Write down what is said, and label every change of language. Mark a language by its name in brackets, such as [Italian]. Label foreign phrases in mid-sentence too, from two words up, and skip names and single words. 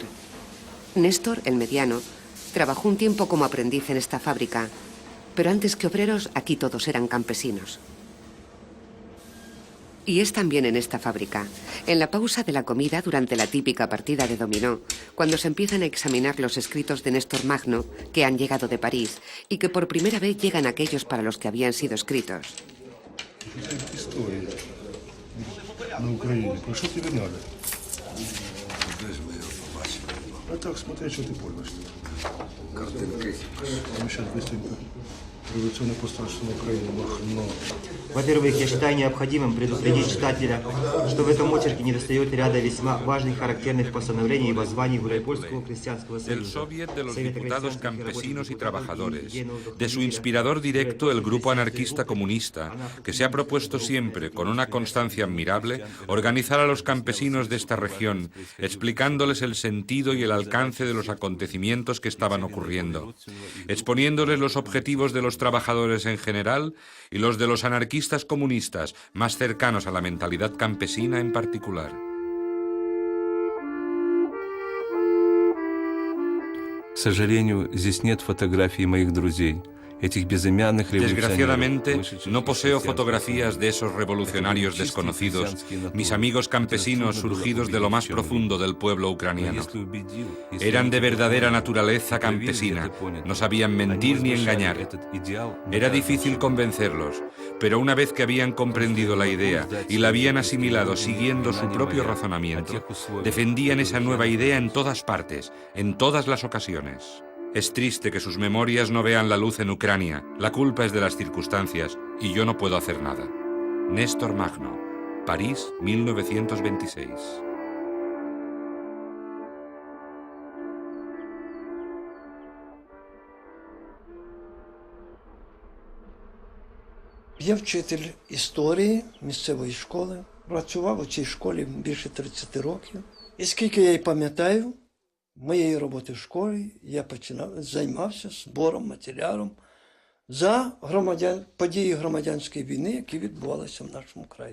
[Spanish] Néstor, el mediano, trabajó un tiempo como aprendiz en esta fábrica, pero antes que obreros, aquí todos eran campesinos. Y es también en esta fábrica, en la pausa de la comida durante la típica partida de dominó, cuando se empiezan a examinar los escritos de Néstor Magno que han llegado de París y que por primera vez llegan aquellos para los que habían sido escritos. [Ukrainian] На Україні. Про що тобі треба? А так, смотри, що ти поймеш. Картинки. Ми зараз быстренько. [Russian] Революционный постарше на Украине Махно. Во-первых, я считаю необходимым предупредить читателя, что в этом очерке недостает ряда весьма важных характерных постановлений и воззваний Гуляйпольского крестьянского союза. [Spanish] Del Soviet de los Diputados Campesinos y Trabajadores, de su inspirador directo, el Grupo Anarquista Comunista, que se ha propuesto siempre, con una constancia admirable, organizar a los campesinos de esta región, explicándoles el sentido y el alcance de los acontecimientos que estaban ocurriendo, exponiéndoles los objetivos de los trabajadores en general y los de los anarquistas comunistas, más cercanos a la mentalidad campesina en particular. [Russian] К сожалению, здесь нет фотографий моих друзей. [Spanish] Desgraciadamente, no poseo fotografías de esos revolucionarios desconocidos, mis amigos campesinos surgidos de lo más profundo del pueblo ucraniano. Eran de verdadera naturaleza campesina, no sabían mentir ni engañar. Era difícil convencerlos, pero una vez que habían comprendido la idea y la habían asimilado siguiendo su propio razonamiento, defendían esa nueva idea en todas partes, en todas las ocasiones. Es triste que sus memorias no vean la luz en Ucrania. La culpa es de las circunstancias y yo no puedo hacer nada. Néstor Magno, París, 1926. [Ukrainian] Я вчитель історії місцевої школи. Працював у цій школі більше 30 років. І скільки я й пам'ятаю, моєї роботи в школі я займався збором, матеріалом за події громадянської війни, які відбувалися в нашому краї.